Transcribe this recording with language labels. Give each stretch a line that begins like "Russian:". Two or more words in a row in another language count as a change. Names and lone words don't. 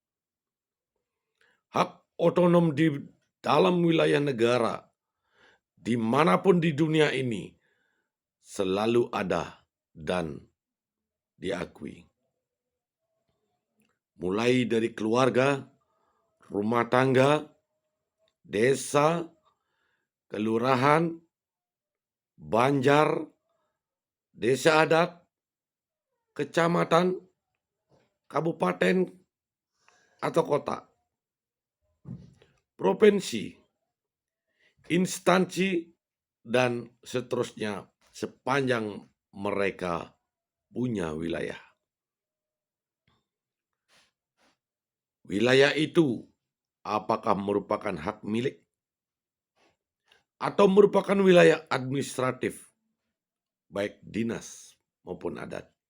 Indonesian: Hak otonom di dalam wilayah negara dimanapun di dunia ini selalu ada dan diakui. Mulai dari keluarga, rumah tangga, desa, kelurahan, banjar, desa adat, kecamatan, kabupaten, atau kota, provinsi, instansi, dan seterusnya sepanjang mereka punya wilayah. Wilayah itu apakah merupakan hak milik atau merupakan wilayah administratif, baik dinas maupun adat.